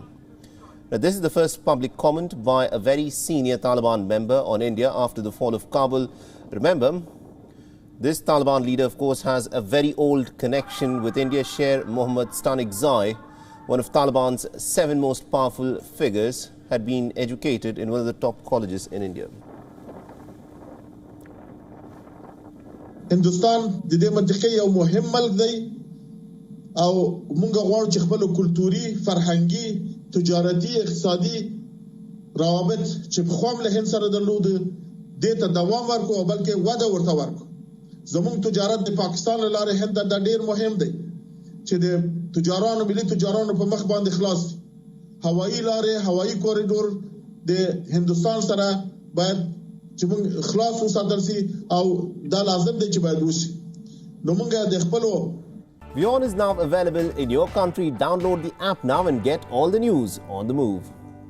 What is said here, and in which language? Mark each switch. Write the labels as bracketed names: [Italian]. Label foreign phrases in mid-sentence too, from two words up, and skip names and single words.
[English] Now, this is the first public comment by a very senior Taliban member on India after the fall of Kabul. Remember, this Taliban leader, of course, has a very old connection with India. Sher Mohammad Tanikzai, one of Taliban's 7 most powerful figures, had been educated in one of the top colleges in India. [Pashto] هندوستان د دې منطقې یو مهم ملک دی او موږ غواړو چې خپل کلتوري فرهنګي تجارتي اقتصادي روابط چې په خوام له هند سره درلود دې ته دوام ورکړو او بلکې وده ورته ورکړو. زموږ تجارت د پاکستان له لارې هند ته ډېر مهم دی چې د تجارانو ملي تجارانو په مخ باندې خلاص دي. هوایي لارې هوایي کوریډور د هندوستان سره باید چې موږ خلاص وساتل شي او دا لازم دی چې باید وشي. نو موږ د خپلو [English] WION is now available in your country. Download the app now and get all the news on the move.